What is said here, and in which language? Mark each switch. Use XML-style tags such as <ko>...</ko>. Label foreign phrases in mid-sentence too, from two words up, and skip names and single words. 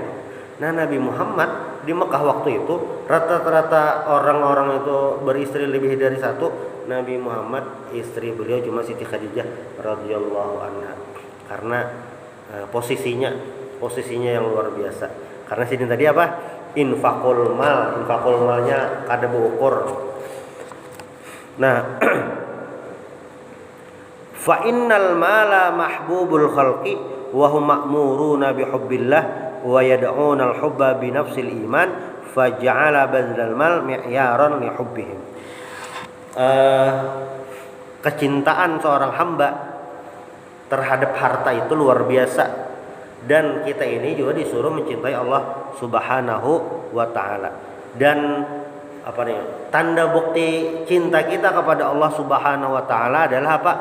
<id>Nah Nabi Muhammad di Mekah waktu itu rata-rata orang-orang itu beristri lebih dari satu. Nabi Muhammad istri beliau cuma Siti Khadijah</id> <ar>رضي الله عنها,</ar> <id>karena posisinya yang luar biasa. Karena sini tadi apa,</id> <bjn>infakul malnya kada berukur.</bjn> <ar>Nah فإن المال محبوب الخلق وهم مأمورون بحب الله ويدعون الحب بنفس الإيمان فجعل بذل المال معيارا لحبهم.</ar> <id>Kecintaan seorang hamba terhadap harta itu luar biasa, dan kita ini juga disuruh mencintai Allah</id> <ar>سبحانه وتعالى.</ar> <id>Dan apa nih, tanda bukti cinta kita kepada Allah</id> <ar>سبحانه وتعالى</ar> <id>adalah apa?</id>